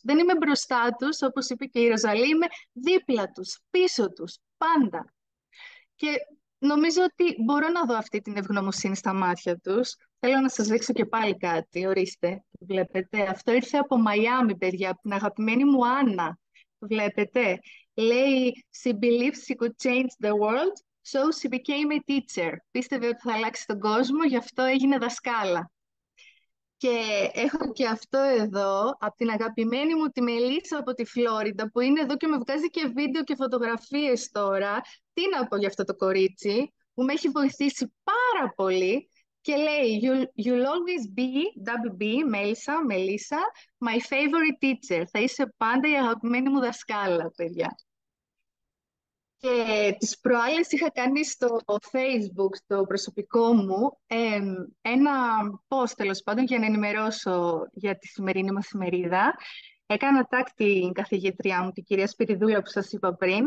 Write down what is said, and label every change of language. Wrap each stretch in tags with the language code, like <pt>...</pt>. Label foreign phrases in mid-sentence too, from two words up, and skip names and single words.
<el>Δεν είμαι μπροστά τους, όπως είπε και η Ροζαλή, είμαι δίπλα τους, πίσω τους, πάντα. Και νομίζω ότι μπορώ να δω αυτή την ευγνωμοσύνη στα μάτια τους. Θέλω να σας δείξω και πάλι κάτι, ορίστε, βλέπετε. Αυτό ήρθε από Μαϊάμι, παιδιά, από την αγαπημένη μου Άννα. Βλέπετε, λέει</el> <en>«She believes she could change the world, so she became a teacher».</en> <el>Πίστευε ότι θα αλλάξει τον κόσμο, γι' αυτό έγινε δασκάλα. Και έχω και αυτό εδώ, από την αγαπημένη μου τη Μελίσσα από τη Φλόριντα, που είναι εδώ και με βγάζει και βίντεο και φωτογραφίες τώρα. Τι να πω για αυτό το κορίτσι, που με έχει βοηθήσει πάρα πολύ. Και λέει,</el> <en>You'll always be, WB, Μελίσσα, my favorite teacher.</en> <el>Θα είσαι πάντα η αγαπημένη μου δασκάλα, παιδιά. Και τις προάλλες είχα κάνει στο Facebook, στο προσωπικό μου, ένα post, τέλος πάντων, για να ενημερώσω για τη σημερινή μας ημερίδα. Έκανα tag την καθηγήτριά μου, την κυρία Σπυριδούλα που σας είπα πριν.</el>